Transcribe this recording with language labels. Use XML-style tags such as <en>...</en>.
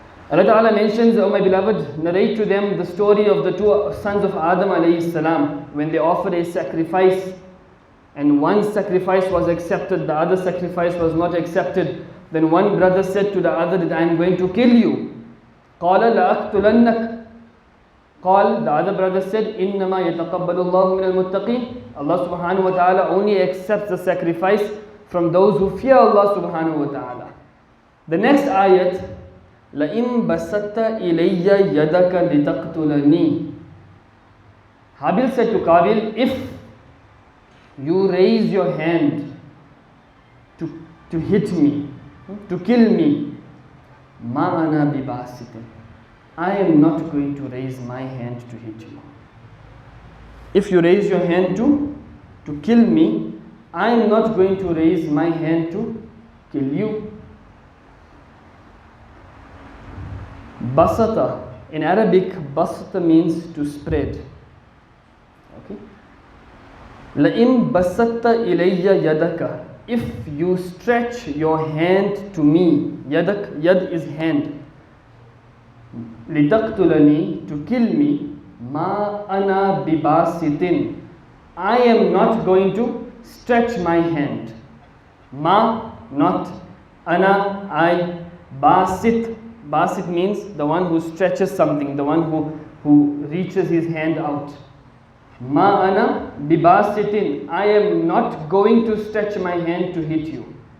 <en>Allah Ta'ala mentions, O my beloved, narrate to them the story of the two sons of Adam alayhi salam when they offered a sacrifice and one sacrifice was accepted, the other sacrifice was not accepted. Then one brother said to the other that I am going to kill you.</en> <ar>قَالَ لَأَقْتُلَنَّكَ. قال,</ar> <en>the other brother said,</en> <ar>إِنَّمَا يَتَقَبَّلُ اللَّهُ مِنَ الْمُتَّقِينَ.</ar> <en>Allah subhanahu wa ta'ala only accepts the sacrifice from those who fear Allah subhanahu wa ta'ala. The next ayat,</en> <ar>لَإِن بَسَطَّ إِلَيَّ يَدَكَ لِتَقْتُلَنِي.</ar> <en>Habil said to Qabil, if you raise your hand to hit me, to kill me,</en> <ar>مَا أَنَا بِبَاسِطٍ.</ar> <en>I am not going to raise my hand to hit you. If you raise your hand to kill me, I am not going to raise my hand to kill you. Basata, in Arabic, basata means to spread.</en> <ar>Okay. لَإِن بَسَطَّ إِلَيَّ يَدَكَ.</ar> <en>If you stretch your hand to me, yadak, yad is hand.</en> <ar>لِتَقْتُلَنِي,</ar> <en>to kill me,</en> <ar>مَا أَنَا بِبَاسِطٍ.</ar> <en>I am not going to stretch my hand. Ma, not. Ana, I. Basit. Basit means the one who stretches something, the one who reaches his hand out.</en> <ar>Ma ana bibasitin.</ar> <en>I am not going to stretch my hand to hit you.</en>